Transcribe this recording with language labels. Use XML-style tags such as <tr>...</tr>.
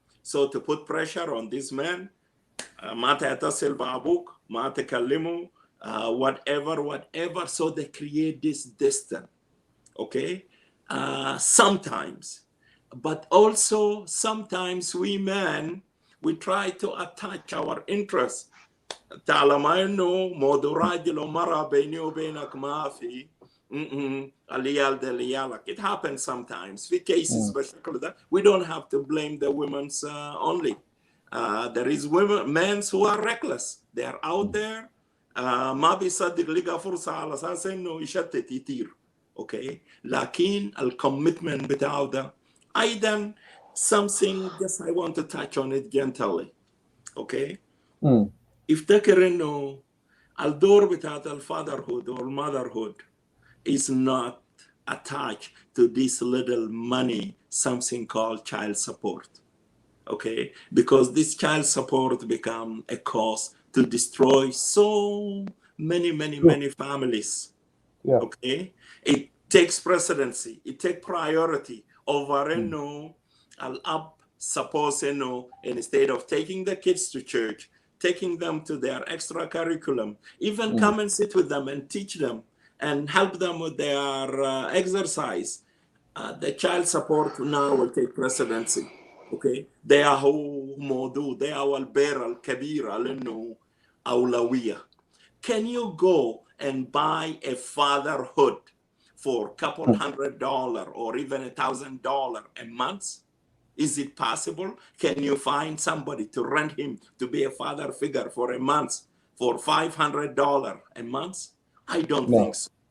<en>So to put pressure on these men,</en> <ar>ما تتصل بأبوك ما تكلمه</ar> <en>whatever, so they create this distance. Okay. Sometimes, but also sometimes we men, we try to attach our interests.</en> <ar>تعلم انه موضوع راجل ومرأة بيني وبينك ما في العيال ده لعيالك.</ar> <en>It happens sometimes في cases</en> <ar>بالشكل ده.</ar> <en>We don't have to blame the women's only. There is women, men who are reckless. They are out there.</en> <ar>ما بيصدق لقى فرصة على أساس إنه يشتت يطير.</ar> <en>Okay.</en> <ar>لكن الcommitment بتاعه ده أيضا</ar> <en>something just I want to touch on it gently. Okay.</en> <ar>افتكر انه الدور بتاعت الفادرهود</ar> <en>or motherhood is not attached to this little money, something called child support. Okay, because this child support become a cause to destroy so many families. Yeah. Okay, it takes precedency, it takes priority over al up suppose instead of taking the kids to church, taking them to their extra curriculum, even come and sit with them and teach them and help them with their exercise. The child support now will take precedency.</en> <ar>Okay, ده هو موضوع ده هو البيرة الكبيرة لأنه أولوية.</ar> <en>Can you go and buy a fatherhood for a couple $100 or even $1,000 a month? Is it possible? Can you find somebody to rent him to be a father figure for a month for $500 a month? I don't think so.</en>